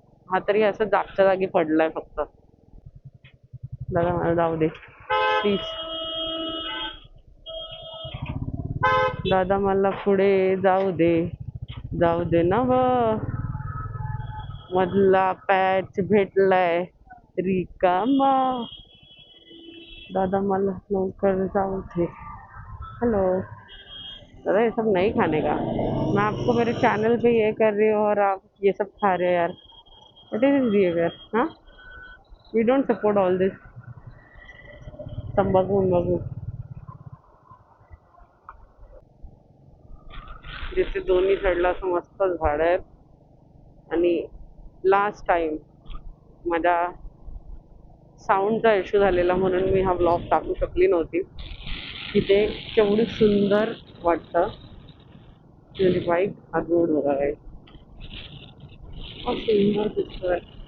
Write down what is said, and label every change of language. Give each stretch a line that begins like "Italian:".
Marathi: हा तरी असं जागच्या जागी पडलाय फक्त. दादा मला जाऊ दे प्लीज, दादा मला पुढे जाऊ दे, जाऊ दे ना व. मधला पॅच भेटलाय रिकामा, दादा मला लवकर जाऊ दे.
Hindi: हेलो दादा, ये सब नहीं खाने का, मैं आपको मेरे चैनल पे ये कर रही हूँ और आप ये सब खा रहे हो यार.
English: What is this behaviour?
Hindi: हाँ,
English: We don't support all this तंबाखू उंबाखू.
Marathi: जिथे दोन्ही साईडला असं मस्त झाड आहेत. आणि लास्ट टाइम माझ्या साऊंडचा इश्यू झालेला म्हणून मी हा ब्लॉग टाकू शकली नव्हती. तिथे केवढी सुंदर वाटतं म्हणजे बाईक, हा रोड बघा आहे, सुंदर दिसतोय.